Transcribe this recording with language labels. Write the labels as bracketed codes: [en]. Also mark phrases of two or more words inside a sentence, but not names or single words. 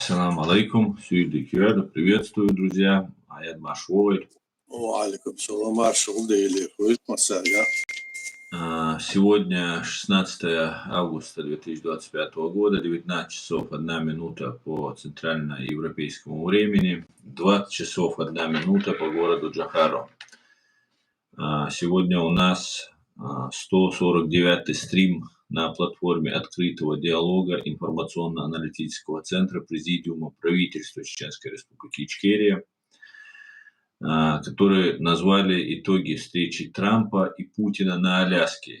[ar] سلام عليكم, [ru] Сюдикюэда, приветствую, друзья. Аят Машвовой. [ar] وعليكم السلام ورحمة الله وبركاته. [ru] Сегодня 16 августа 2025 года, 19 часов 1 минута по центральноевропейскому времени, 20 часов 1 минута по городу Джохаро. Сегодня у нас 149-й стрим на платформе открытого диалога информационно-аналитического центра Президиума правительства Чеченской Республики Ичкерия, которые назвали итоги встречи Трампа и Путина на Аляске.